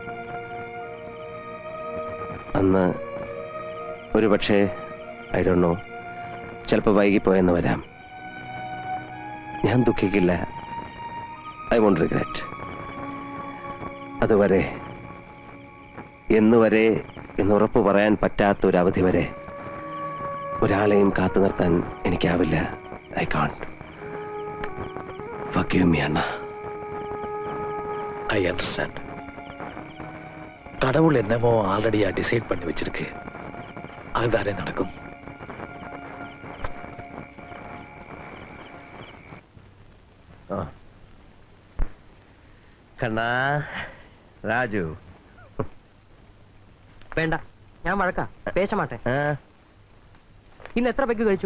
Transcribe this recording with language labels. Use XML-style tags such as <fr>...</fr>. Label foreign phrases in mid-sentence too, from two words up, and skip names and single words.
<ml>അന്ന് ഒരുപക്ഷെ</ml> <en>I don't know,</en> <ml>ചിലപ്പോൾ വൈകിപ്പോയെന്ന് വരാം. ഞാൻ ദുഃഖിക്കില്ല.</ml> <en>I won't regret.</en> <ml>അതുവരെ, എന്നുവരെ എന്നുറപ്പ് പറയാൻ പറ്റാത്ത ഒരു അവധി വരെ ഒരാളെയും കാത്തു നിർത്താൻ എനിക്കാവില്ല.</ml> <en>I can't. Forgive me, അണ്ണ. I understand.</en> <ta>கடவுள் என்னமோ</ta> <en>already decide</en> <ta>பண்ணி வச்சிருக்கு. அதுதானே நடக்கும்.</ta> <ml>കണ്ണാ, രാജു വേണ്ട, ഞാൻ വഴക്കാ. പേശമാട്ടെ. ഇന്ന് എത്ര പെഗ് കഴിച്ചു?</ml>